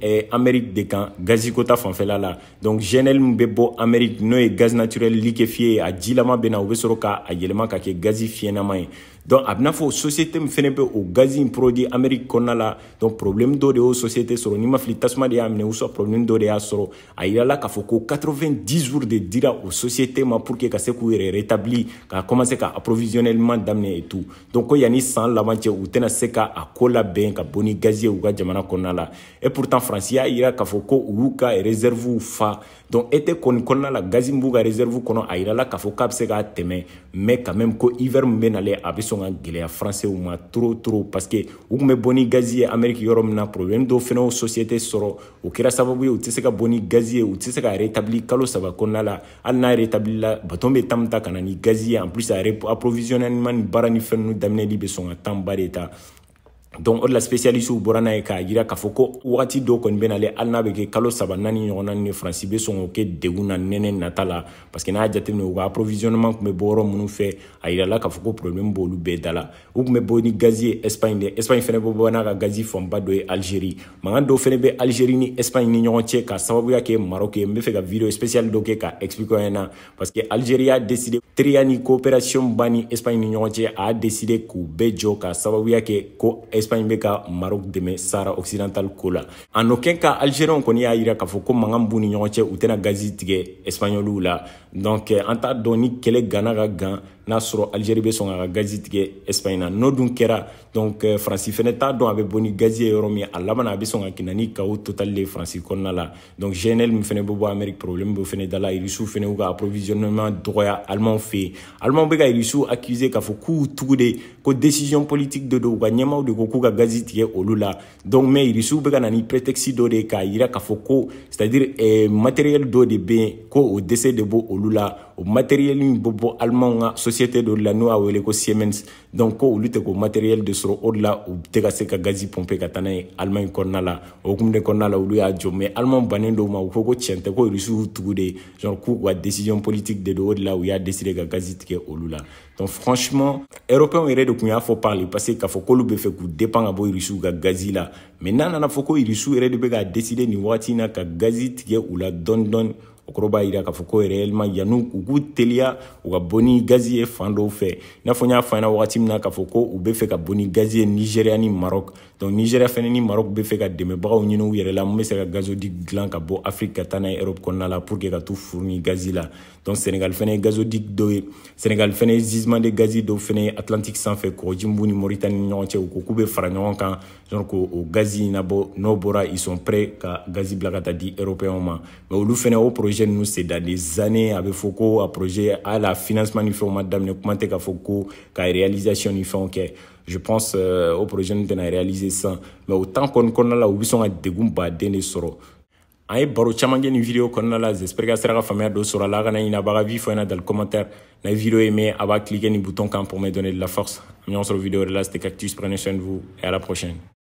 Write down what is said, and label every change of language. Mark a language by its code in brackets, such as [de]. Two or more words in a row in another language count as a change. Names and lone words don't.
[bm] Amérique de kan gazi ko ta fanfɛla la donc GNL min bɛ bɔ Amérique n'o ye [fr] gaz naturel liquéfié [bm] ye a jilama bɛ na u bɛ sɔrɔ k'a yɛlɛma ka kɛ gazi fiɲɛnama ye donc a bɛna fɔ société min fɛnɛ bɛ o gazi in produit Amérique kɔnɔna la donc problème dɔ de y'o société sɔrɔ n'i ma fili tasuma de y'a minɛ [fr] ou soit problème [bm] dɔ de y'a sɔrɔ a yirala k'a fɔ ko 90 jours de dira o société ma pour que ka se k'u yɛrɛ rétablir ka commencer ka approvisionnement daminɛ [fr] et tout donc [bm] ko yanni san laban cɛ u tɛna se ka a ko labɛn ka bɔ ni gazi ye u ka jamana kɔnɔna la [fr] et pourtant [bm] Faransi y'a yira k'a fɔ ko u y'u ka réserve fa [fr] donc été [bm] kɔni kɔnɔna la gazi min b'u ka réserve kɔnɔ a yirala k'a fɔ k'a bɛ se k'a tɛmɛ [fr] mais quand même [bm] ko hiver min bɛ nalen a bɛ sɔn ka gɛlɛya français ma trop [fr] parce que [bm] u tun bɛ bɔ ni gazi ye Amérique yɔrɔ min na problème dɔw fɛnɛ o société sɔrɔ o kɛra sababu ye u tɛ se ka bɔ ni gazi ye u tɛ se ka rétablir kalo 3 kɔnɔna la hali n'a rétablir la bateau bɛ temps ta ka na ni gazi ye [fr] en plus [bm] a approvisionnement ni baara ni fɛn ninnu daminɛli bɛ sɔn ka temps ba de ta donc o de la spécialiste bɔra n'a ye k'a yira k'a fɔ ko wagati dɔw kɔni bɛ nalen hali n'a bɛ kɛ kalo 3 4 ɲɔgɔnna ni Faransi bɛ sɔn k'o kɛ degun na nɛnɛ nata la [fr] parce que [bm] n'a y'a jateminɛ u ka approvisionnement tun bɛ bɔ yɔrɔ minnu fɛ a yirala k'a fɔ ko problème b'olu bɛɛ da la u tun bɛ bɔ ni gazi ye Espagne de Espagne fɛnɛ bɛ bɔ n'a ka gazi fanba dɔ ye Algérie mankan dɔw fɛnɛ bɛ Algérie ni Espagne ni ɲɔgɔn cɛ ka sababuya kɛ Maroc ye n bɛ fɛ ka [fr] vidéo spéciale [bm] dɔ kɛ ka expliquer an ɲɛna [fr] parce que [bm] Algérie y'a décidé teriya ni coopération ba ni Espagne ni ɲɔgɔn cɛ a décidé k'u bɛɛ jɔ ka sababuya kɛ ko Espagne bɛ ka Maroc dɛmɛ Sahara occidental ko la [fr] en aucun cas [bm] Algériens kɔni y'a yira k'a fɔ ko mankan b'u ni ɲɔgɔn cɛ u tɛna gazi tigɛ Espagnoliw la donc an t'a dɔn ni kɛlɛ gana ka gan n'a sɔrɔ Algérie bɛ sɔn ka gazi tigɛ Espagne na n'o dun kɛra donc Faransi fɛnɛ t'a dɔn a bɛ bɔ ni gazi ye yɔrɔ min a laban a bɛ sɔn ka kɛ ni [fr] chaos total [bm] de Faransi kɔnɔna la donc GNL min fɛnɛ bɛ bɔ Amérique problème bɛ fɛnɛ da la Russiw fɛnɛ y'u ka approvisionnement dɔgɔya Allemand fɛ yen Allemand bɛ ka Russiw accuser k'a fɔ k'u tugu de ko [fr] décision politique [bm] de don u ka ɲɛmaaw de ko k'u ka gazi tigɛ olu la [fr] donc mais [bm] Russiw bɛ ka na ni prétexte dɔ de k'a yira k'a fɔ ko [fr] c'est-à-dire matériel [bm] dɔ de bɛ yen ko o dɛsɛ de bɔ olu la o matériel min bɛ bɔ Allemand ka société dɔ la n'o y'a wele ko Siemens donc ko olu tɛ k'o matériel de sɔrɔ o de la u tɛ ka se ka gazi pomper ka taa n'a ye Allemagne kɔnɔna la o hukumu de kɔnɔna la olu y'a jɔ [fr] mais Allemand [bm] bannen dɔw ma u ko tiɲɛ tɛ ko Russiw tugu de genre k'u ka [fr] décision politique [bm] de don o de la u y'a décider ka gazi tigɛ olu la [fr] donc franchement européens [bm] yɛrɛ de tun y'a fɔ [fr] par le passé [bm] k'a fɔ k'olu bɛ fɛ k'u dépend ka bɔ Russiw ka gazi la mais n'a nana fɔ ko Russiw yɛrɛ de bɛ ka décider nin wagati in na ka gazi tigɛ u la dɔɔni dɔɔni o kɔrɔ b'a yira k'a fɔ ko réellement yan'u u k'u teliya u ka bɔ ni gazi ye fan dɔw fɛ i n'a fɔ n y'a fɔ ɲɛna wagati min na k'a fɔ ko u bɛ fɛ ka bɔ ni gazi ye Nigéria ni Maroc donc Nigéria fɛnɛ ni Maroc bɛ fɛ ka dɛmɛbagaw ɲini u yɛrɛ la mun bɛ se ka gazoduc dilan ka bɔ Afrique ka taa n'a ye Europe kɔnɔna la [fr] pour que [bm] ka t'u furu ni gazi la donc Sénégal fɛnɛ ye gazoduc dɔ ye Sénégal fɛnɛ ye gisement de gazi dɔw fɛnɛ ye Atlantique sanfɛ kɔgɔji min b'u ni Mauritanie ni ɲɔgɔn cɛ u ko k'u bɛ fara ɲɔgɔn kan genre k'o gazi nabɔ n'o bɔra [fr] ils sont prêts [bm] ka gazi bila ka taa di européens ma mais olu fɛnɛ o projet ninnu [fr] c'est dans des années [bm] a bɛ fɔ ko a projet a la financement ni fɛnw ma daminɛ kuma tɛ k'a fɔ ko ka réalisation ni fɛnw kɛ [fr] je pense au projet [bm] ninnu tɛna réaliser sisan [fr] mais au temps [bm] kɔnɔna la u bɛ sɔn ka degun baden de sɔrɔ an ye baro caman kɛ nin vidéo kɔnɔna la [fr] j'espère que [bm] a sera ka faamuya dɔ sɔrɔ a la a kana ɲinɛ a b'a ka vie fɔ ɲɛna [fr] dans le commentaire [bm] n'a ye [fr] vidéo aimé [bm] a b'a cliquer ni bouton kan [fr] pour me donner de la force [bm] an ɲɔgɔn sɔrɔ vidéo wɛrɛ la [fr] c'était Cactus prenez soin de vous et à la prochaine